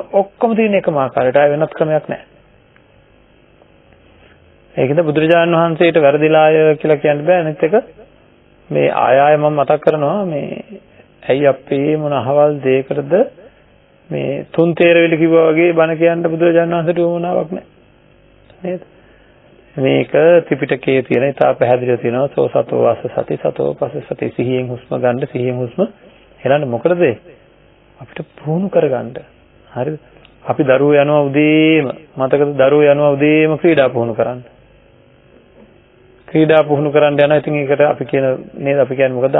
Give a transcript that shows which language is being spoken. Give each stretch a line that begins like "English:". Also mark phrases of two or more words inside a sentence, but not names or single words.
Sinhala: ඔක්කොම තියෙන එකම ආකාරයට ආය වෙනත් ක්‍රමයක් නැහැ. ඒකද බුදුරජාණන් වහන්සේට වැරදිලාය කියලා කියන්න බෑ. අනිත් එක මේ ආය මම මතක් කරනවා මේ ඇයි අපේ මොන අහවල් දෙයකටද මේ තුන් තේරවිලි කිව්වා වගේ බණ කියන්න බුදුරජාණන් වහන්සේට උවමනාවක් නැහැ. නේද? මේක ත්‍රිපිටකයේ තියෙන ඉතා පැහැදිලිව තියෙනවා
Pali: සෝ සතෝ වාස සති සතෝ පස්ස සති
Sinhala: සිහියෙන් හුස්ම ගන්න සිහියෙන් හුස්ම හෙලන්න මොකටද අපිට පුහුණු කරගන්න. හරිද? අපි දරුවෝ යනවා උදේම මතකද දරුවෝ යනවා උදේම ක්‍රීඩා පුහුණු කරන්න. ක්‍රීඩා පුහුණු කරන්න යනවා. ඉතින් ඒකට අපි කියන නේද අපි කියන්නේ මොකද?